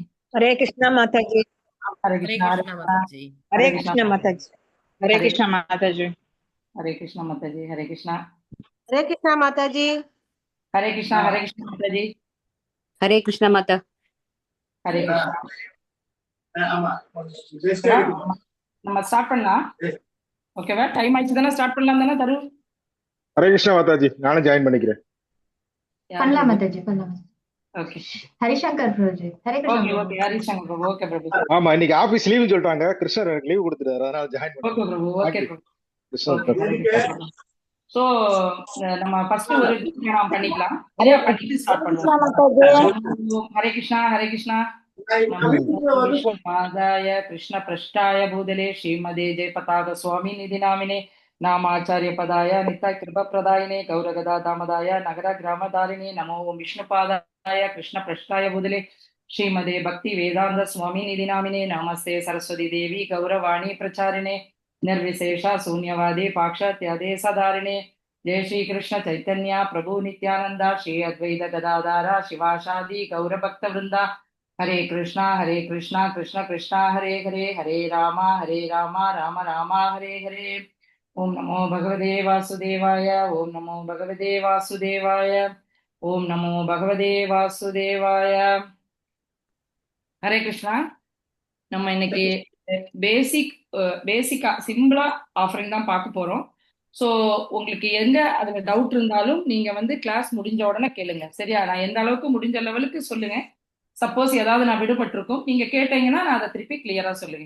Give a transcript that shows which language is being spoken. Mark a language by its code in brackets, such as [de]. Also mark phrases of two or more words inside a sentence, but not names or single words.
[hi] हरे कृष्णा माता जी। हरे हरे कृष्णा, हरे कृष्णा कृष्णा। माता जी। हरे हरे कृष्णा कृष्णा माता माता जी। जी। हरे हरे कृष्णा माता जी। हरे कृष्णा माता जी। हरे कृष्णा। हरे कृष्णा माता जी। हरे कृष्णा, हरे कृष्णा माता जी। हरे कृष्ण माता। हरे कृष्णा. [ta] ஓகேவா? நம்ம ஸ்டார்ட் பண்ணலாம். ஓகேவா? டைம் ஆயிடுச்சு தானே, ஸ்டார்ட் பண்ணலாம் தானே தரு? ஹரே கிருஷ்ணா மாதாஜி, நானும் ஜாயின் பண்ணிக்கிறேன். யார் பண்ணலாம் பிரபு? மாதாஜி, பண்ணலாம். ஓகே ஹரிசங்கர் பிரபுஜி. ஹரே கிருஷ்ணா ஓகே பிரபு. ஓகே. ஹரிசங்கர் பிரபு. ஓகே பிரபு. ஆமா, இன்னைக்கு ஆபீஸ் லீவுன்னு சொல்லிட்டாங்க. கிருஷ்ணர் எனக்கு லீவு கொடுத்துட்டாரு, அதனால ஜாயின் ஓகே பண்ணிக்கிறேன். பிரபு. ஓகே தேங்க்யூ பிரபு. கிருஷ்ணர். ஓகே ஹரே கிருஷ்ணா பிரபு. ஸோ நம்ம ஃபர்ஸ்ட் ஒரு நாம் பண்ணிக்கலாம். [hi] हरे [ta] சரியா? பண்ணிட்டு ஸ்டார்ட் பண்ணுவோம். [hi] कृष्णा माता जी। [sa] नमो हरे कृष्णा, हरे कृष्णा. नमो विष्णुपादाय कृष्ण प्रेष्ठाय भूतले श्रीमते जयपताका स्वामी इति नामिने नामाचार्य पदाय नित्य कृपा प्रदायिने गौरकथा धामदाय नगर ग्रामतारिणे नमो विष्णुपादाय कृष्ण प्रेष्ठाय भूतले श्रीमते भक्ति वेदान्त स्वामी इति नामिने नमस्ते सरस्वते देवे गौरवाणी प्रचारिणे निर्विशेषा शून्यवादी पाक्षात्यादे सदारिणे जय श्री कृष्ण चैतन्य प्रभु नित्यानंदा श्री अद्वैत गदाधारा शिवाशादि गौरभक्त वृंदा हरे कृष्णा कृष्ण कृष्णा हरे हरे हरे राम राम राम हरे हरे. ओम नमो भगवते वासुदेवाय. ओम नमो भगवते वासुदेवाय. ओम नमो भगवते वासुदेवाय. हरे कृष्णा. [ta] நம்ம இன்னைக்கு பேசிக்கா [en] simpla offering [ta] தான் பார்க்க போறோம். ஸோ உங்களுக்கு எந்த அதுல டவுட் இருந்தாலும் நீங்க வந்து கிளாஸ் முடிஞ்ச உடனே கேளுங்க. சரியா? நான் எந்த அளவுக்கு முடிஞ்ச லெவலுக்கு சொல்லுங்க. சப்போஸ் ஏதாவது நான் விடுபட்டிருக்கும், நீங்க கேட்டீங்கன்னா நான் அதை திருப்பி கிளியரா சொல்லுங்க.